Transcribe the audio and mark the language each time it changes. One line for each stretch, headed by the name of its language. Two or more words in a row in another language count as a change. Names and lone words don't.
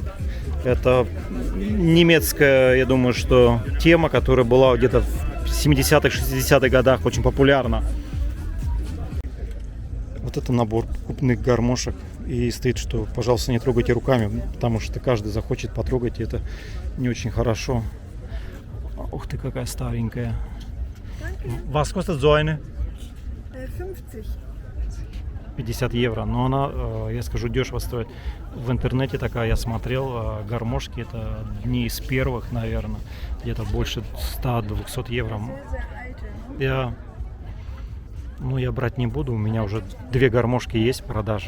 Russian: Это немецкая, я думаю, что тема, которая была где-то в 70-х, 60-х годах очень популярна. Вот это набор покупных гармошек. И стоит, что, пожалуйста, не трогайте руками, потому что каждый захочет потрогать, и это не очень хорошо. Ух ты, какая старенькая.
German: Was kostet so eine? 50.
Russian: 50 евро. Но она, я скажу, дешево стоит. В интернете такая, я смотрел, гармошки, это одни из первых, наверное. Где-то больше 100-200 евро. Я брать не буду, у меня уже 2 гармошки есть в продаже.